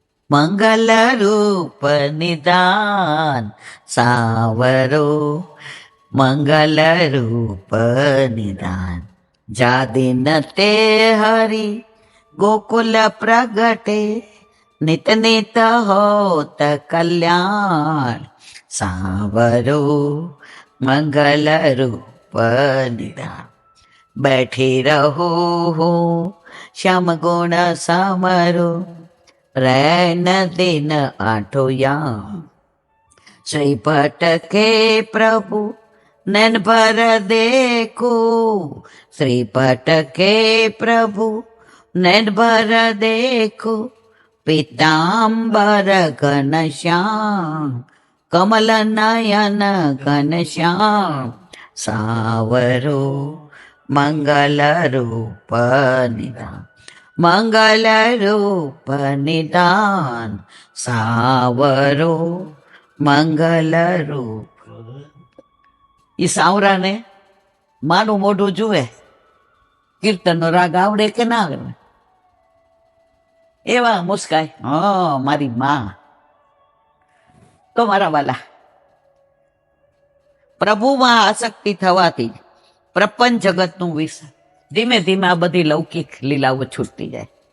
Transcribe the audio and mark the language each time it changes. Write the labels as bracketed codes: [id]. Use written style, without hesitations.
[hi] મંગલ રૂપ નિદાન સાવરો, મંગલ રૂપ નિદાન જાદિન તે હરી ગોકુલ પ્રગટે નિત નિત હોત કલ્યાણ સાવરો, મંગલ રૂપ નિદાન. बैठी रहो हो श्याम गुण समरो रैन दिन आठो याम श्रीपट के प्रभु नैन भर देखो, श्रीपट के प्रभु नैन भर देखो पीताम्बर घनश्याम कमल नयन घनश्याम सावरो, मंगल रूप निदान, मंगल रूप निदान सावरो, मंगल रूप. [gu] એ સાવરાને માનું મોઢું જુએ, કીર્તનનો રાગ આવડે કે ના આવડે, એવા મુસ્કાય, હા મારી માં. તો મારા વાલા, પ્રભુમાં આસક્તિ થવાથી પ્રપંચ જગતનું વિષ ધીમે ધીમે આ બધી લૌકિક લીલાઓ છૂટતી જાય.